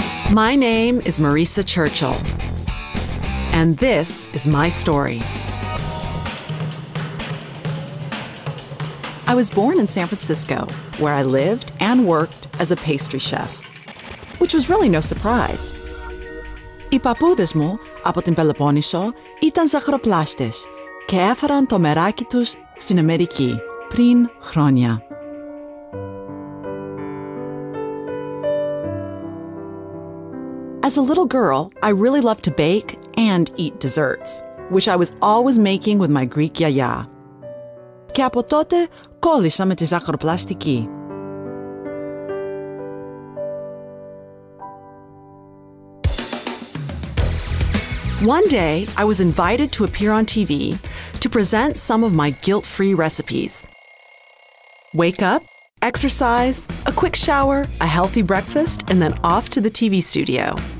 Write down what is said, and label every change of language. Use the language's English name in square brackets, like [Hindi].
[English] My name is Marisa Churchill, and this is my story. I was born in San Francisco, where I lived and worked as a pastry chef, which was really no surprise. [Greek] Οι παππούδες μου από την Πελοπόννησο ήταν ζαχαροπλάστες και έφεραν το μεράκι τους στην Αμερική πριν χρόνια. [English] As a little girl, I really loved to bake and eat desserts, which I was always making with my Greek γιαγιά. [Greek] Και από τότε κόλλησα με τη ζαχαροπλαστική. [English] One day, I was invited to appear on TV to present some of my guilt-free recipes. Wake up, exercise, a quick shower, a healthy breakfast, and then off to the TV studio.